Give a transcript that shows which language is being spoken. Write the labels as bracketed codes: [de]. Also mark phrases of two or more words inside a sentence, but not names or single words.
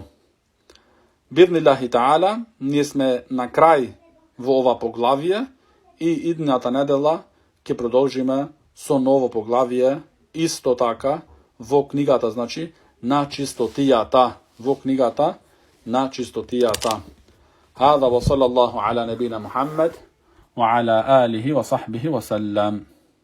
[ar] بإذن الله تعالى, [mk] ние сме на крај во ова поглавие и идната недела ќе продолжиме со ново поглавие, исто така во книгата на чистотијата. [ar] هذا وصلى الله على نبينا محمد وعلى آله وصحبه وسلم.